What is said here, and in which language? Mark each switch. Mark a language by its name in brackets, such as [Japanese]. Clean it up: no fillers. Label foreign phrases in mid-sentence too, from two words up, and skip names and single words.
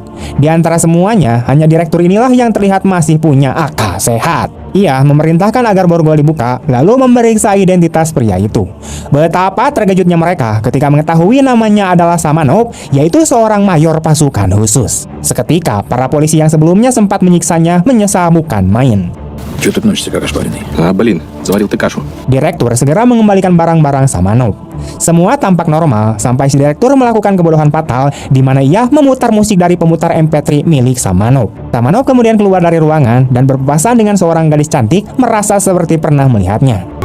[Indonesian] Di antara semuanya, hanya direktur inilah yang terlihat masih punya akal sehat. Ia memerintahkan agar borgol dibuka, lalu memeriksa identitas pria itu. Betapa terkejutnya mereka ketika mengetahui namanya adalah Samanov, yaitu seorang mayor pasukan khusus. Seketika, para polisi yang sebelumnya sempat menyiksanya menyesal bukan main. [Russian] Чё ты носишься как ошпаренный? Заварил ты кашу. [Indonesian] Direktur segera mengembalikan barang-barang Samanov. Semua tampak normal sampai si direktur melakukan kebodohan fatal di mana ia memutar musik dari pemutar MP3 milik Samanov. Samanov kemudian keluar dari ruangan dan berpapasan dengan seorang gadis cantik merasa seperti pernah melihatnya.